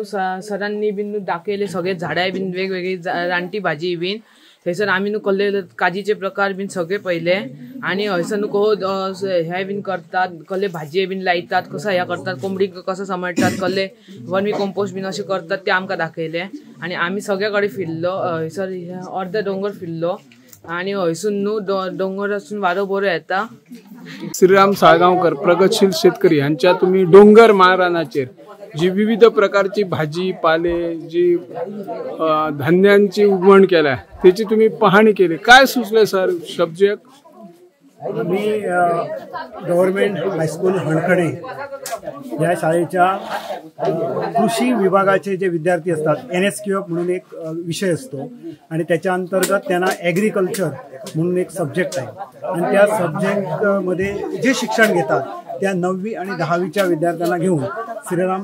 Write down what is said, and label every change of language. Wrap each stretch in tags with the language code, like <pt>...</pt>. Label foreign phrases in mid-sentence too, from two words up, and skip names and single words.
<kok>सरांनी बीन दाखयले सगळे झाडां बीन वेगवेगळी रानटी भाजी बीन थंयसर आमी न्हू कसले काजीचे प्रकार बीन सगळे पयले आणि हयसर न्हू हे बीन करतात कसले भाजये बीन लायतात कसो ह्या करतात कोंबडीक कसो सांबाळटात कसले</kok> <en>vermi compost</en> <kok>बीन अशें करतात ते आमकां दाखयले आणि आमी सगळे कडेन फिरलो हयसर अर्ध डोंगर फिरलो आणि हयसून न्हू डोंगरासून वारो बरो येता श्रीराम साळगांवकर प्रगतशील शेतकरी हांच्या तुम्ही डोंगर महारानाचेर जी विविध प्रकारची भाजी पाले जी धान्यांची उगवण केल्या त्याची तुम्ही पाहणी केली काय सुचले</kok> <en>sir subject</en> <mr>मी गव्हर्नमेंट हायस्कूल हणखणे या शाळेच्या कृषी विभागाचे जे विद्यार्थी असतात NSQF म्हणून एक विषय असतो आणि त्याच्या अंतर्गत त्यांना ॲग्रिकल्चर म्हणून एक सब्जेक्ट आहे आणि त्या सब्जेक्टमध्ये जे शिक्षण घेतात त्या 9वी आणि 10वीच्या विद्यार्थ्यांना घेऊन श्रीराम</mr>